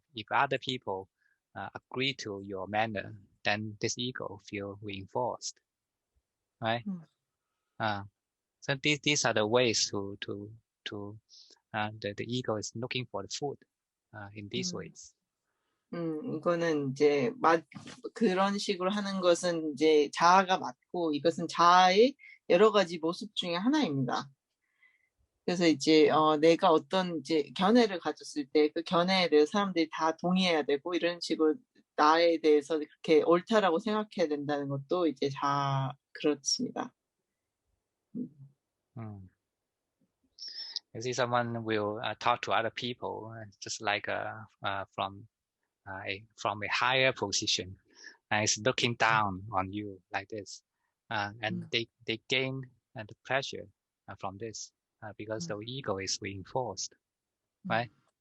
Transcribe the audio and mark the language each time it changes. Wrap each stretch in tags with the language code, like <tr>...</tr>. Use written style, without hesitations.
<en>If other people agree to your manner, then this ego feel reinforced, right? So these are the ways to the ego is looking for the food in these ways.</en> <ko>이거는 이제 그런 식으로 하는 것은 이제 자아가 맞고, 이것은 자아의 여러 가지 모습 중에 하나입니다. 그래서 이제 내가 어떤 이제 견해를 가졌을 때 그 견해에 대해서 사람들이 다 동의해야 되고, 이런 식으로 나에 대해서 그렇게 옳다라고 생각해야 된다는 것도 이제 그렇습니다.</ko> <en>You see, someone will talk to other people just like from a higher position, and it's looking down on you like this, and they gain the pleasure from this because the ego is reinforced, right?</en>